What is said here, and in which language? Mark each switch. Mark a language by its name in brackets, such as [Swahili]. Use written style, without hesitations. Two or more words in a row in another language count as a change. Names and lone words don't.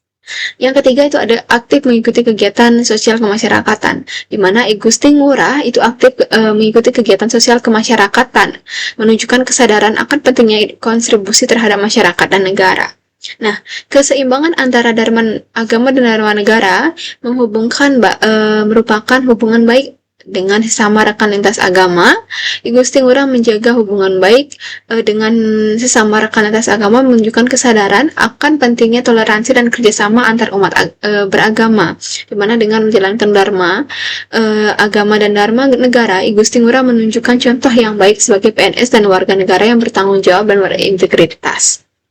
[Indonesian] Yang ketiga itu ada aktif mengikuti kegiatan sosial kemasyarakatan, di mana I Gusti Ngurah itu aktif mengikuti kegiatan sosial kemasyarakatan, menunjukkan kesadaran akan pentingnya kontribusi terhadap masyarakat dan negara. Nah, keseimbangan antara dharma agama dan dharma negara merupakan hubungan baik dengan sesama rekan lintas agama. I Gusti Ngurah menjaga hubungan baik dengan sesama rekan lintas agama, menunjukkan kesadaran akan pentingnya toleransi dan kerjasama antar umat beragama, dimana dengan menjalankan dharma agama dan dharma negara, I Gusti Ngurah menunjukkan contoh yang baik sebagai PNS dan warga negara yang bertanggung jawab dan berintegritas.